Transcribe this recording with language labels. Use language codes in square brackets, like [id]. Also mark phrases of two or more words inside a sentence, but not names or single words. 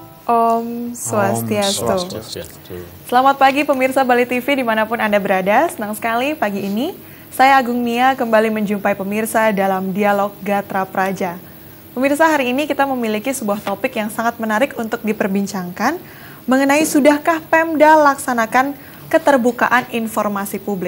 [ban] Om Swastiastu. Swastiastu. [id] Selamat pagi pemirsa Bali TV dimanapun Anda berada. Senang sekali pagi ini saya Agung Nia kembali menjumpai pemirsa dalam Dialog Gatra Praja. Pemirsa, hari ini kita memiliki sebuah topik yang sangat menarik untuk diperbincangkan mengenai sudahkah Pemda laksanakan keterbukaan informasi publik.